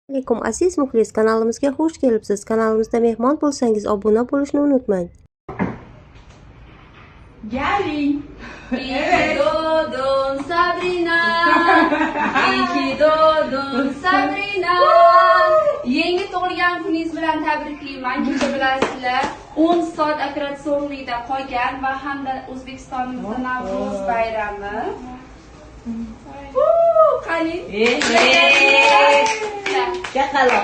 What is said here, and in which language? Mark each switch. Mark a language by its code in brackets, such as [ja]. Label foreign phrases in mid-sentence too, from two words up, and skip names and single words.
[uz] Alaykum aziz muxlis, kanalimizga xush kelibsiz. Kanalimizda mehmon bo'lsangiz obuna bo'lishni unutmang. Galing. [tr] Evet. Doğdun Sabrina. İyi ki doğdun Sabrina. [uz] Yangi tug'ilgan kuningiz bilan tabriklayman. Kecha bilasizlar 10 soat operatsiyonlikda qolgan va hamda O'zbekistonimizda Navro'z bayrami. Qani. Chaqaloq.